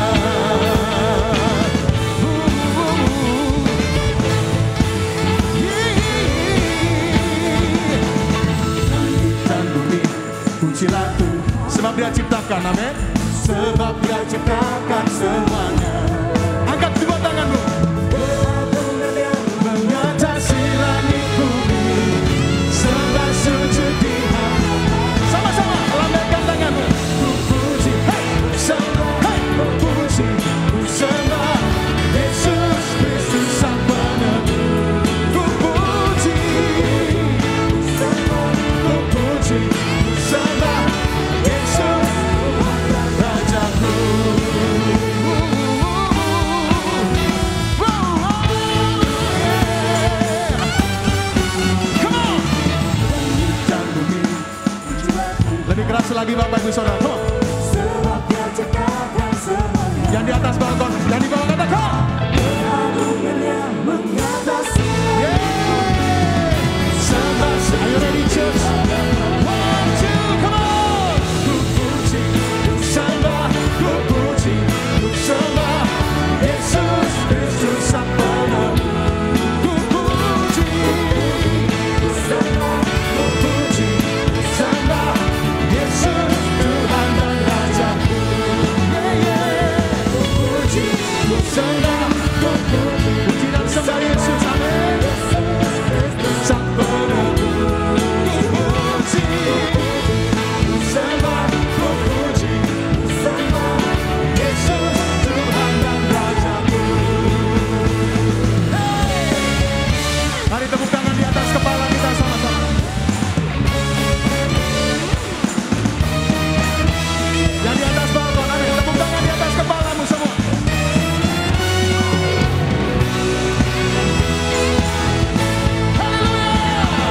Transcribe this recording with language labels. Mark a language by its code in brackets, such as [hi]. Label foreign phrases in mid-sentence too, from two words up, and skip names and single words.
[id] Sebab Dia ciptakan, amin. Sebab Dia ciptakan semuanya. Angkat dua tanganmu. Keagungannya mengatasi langit bumi. Sembah sujud di hadapannya. Sama-sama lambaikan tanganmu. Ku puji, hey, sembah, hey, ku puji, ku sembah Yesus Kristus Sang Penebus. Ku puji, ku sembah, ku puji, ku sembah lebih keras lagi Bapak Ibu Saudara. Sebab Dia ciptakan semuanya. Yang di atas balkon, yang di bawah katakan. Keagungannya mengatasi. Sembah, [en] are you ready church? 1, 2, come on. [id] Ku puji, ku sembah, ku puji, ku sembah Yesus Kristus Sang Penebus. Ku puji, ku sembah, ku puji, ku sembah Yesus Tuhan dan Rajaku. Ku puji, ku sembah, ku puji, puji dan sembah Yesus, amin. Sang Penebus. Ku puji, ku sembah, ku puji, ku sembah Yesus Tuhan dan Rajaku. Mari tepuk tangan di atas kepala kita sama-sama. Yang di atas balkon, amin. Tepuk tangan di atas kepalamu semua. Haleluya.